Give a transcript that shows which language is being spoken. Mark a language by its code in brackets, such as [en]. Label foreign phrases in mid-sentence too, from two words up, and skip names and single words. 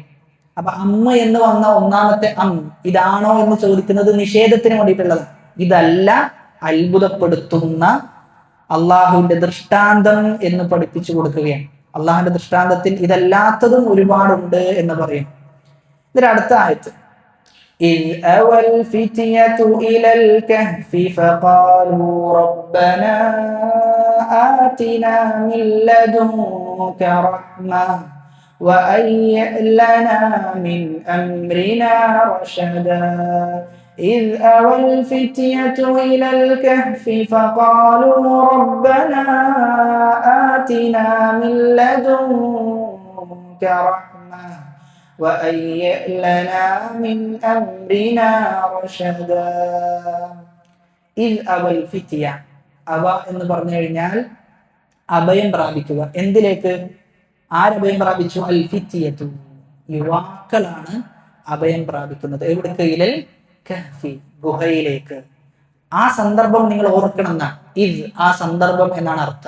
[ml] അപ്പൊ അമ്മ എന്ന് വന്ന ഒന്നാമത്തെ ഇതാണോ എന്ന് ചോദിക്കുന്നത് നിഷേധത്തിന് വേണ്ടിയിട്ടുള്ളത്. ഇതല്ല, അത്ഭുതപ്പെടുത്തുന്ന അള്ളാഹുവിന്റെ ദൃഷ്ടാന്തം എന്ന് പഠിപ്പിച്ചു കൊടുക്കുകയാണ്. അള്ളാഹുവിന്റെ ദൃഷ്ടാന്തത്തിൽ ഇതല്ലാത്തതും ഒരുപാടുണ്ട് എന്ന് പറയും. ഇതിന്റെ അടുത്ത ആയത്ത്, [ar] إذ أوى الفتية إلى الكهف فقالوا ربنا آتنا من لدنك رحمة وهيئ لنا من أمرنا رشدا إذ أوى الفتية إلى الكهف فقالوا ربنا آتنا من لدنك رحمة وهيئ لنا من أمرنا رشدا إذ أوى الفتية. [ml] അവ എന്ന് പറഞ്ഞു കഴിഞ്ഞാൽ അഭയം പ്രാപിക്കുക. എന്തിലേക്ക്? ആരഭയം പ്രാപിച്ചു? [ar] الفتية, [ml] യുവാക്കളാണ് അഭയം പ്രാപിക്കുന്നത്. എവിടേക്ക്? [ar] إلى الكهف, [ml] ഗുഹയിലേക്ക്. ആ സന്ദർഭം നിങ്ങൾ ഓർക്കണം എന്നാണ്. ഇത് ആ സന്ദർഭം എന്നാണ് അർത്ഥം.